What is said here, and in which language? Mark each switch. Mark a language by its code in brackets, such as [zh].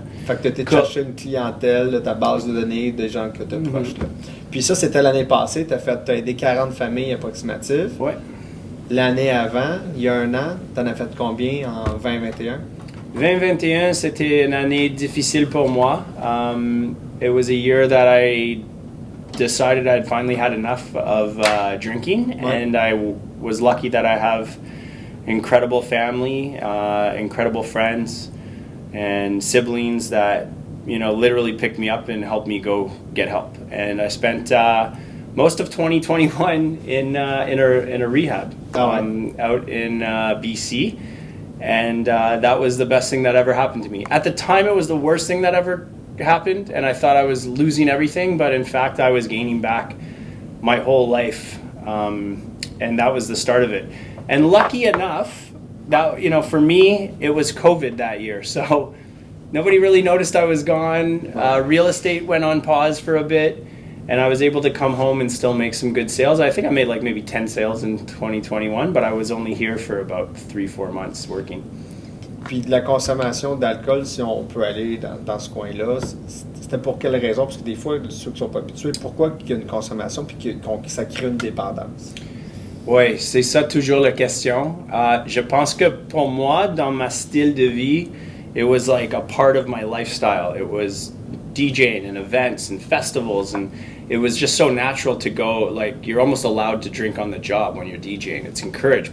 [fr] Fait que tu étais chercher une clientèle de ta base de données, des gens que tu as proches. Là. Puis ça, c'était l'année passée. Tu as aidé 40 familles approximatives. Ouais. L'année avant, il y a un an, tu en as fait combien en 2021? 2021, c'était une année difficile pour moi. [en] It was a year that I decided I'd finally had enough of drinking, and I was lucky that I have incredible family, incredible friends, and siblings that literally picked me up and helped me go get help. And I spent most of 2021 in a rehab out in BC. And that was the best thing that ever happened to me. At the time, it was the worst thing that ever happened, and I thought I was losing everything, but in fact, I was gaining back my whole life, and that was the start of it. And lucky enough, that for me, it was COVID that year, so nobody really noticed I was gone. Real estate went on pause for a bit, and I was able to come home and still make some good sales. I think I made like maybe 10 sales in 2021, but I was only here for about 3-4 months working. [fr] Puis de la consommation d'alcool, si on peut aller dans ce coin-là, c'était pour quelle raison? Parce que des fois, ceux qui ne sont pas habitués, pourquoi il y a une consommation puis que ça crée une dépendance? Oui, c'est ça toujours la question. Je pense que pour moi, dans ma style de vie, [en] it was like a part of my lifestyle. It was DJing and events and festivals, and it was just so natural to go, like you're almost allowed to drink on the job when you're DJing. It's encouraged.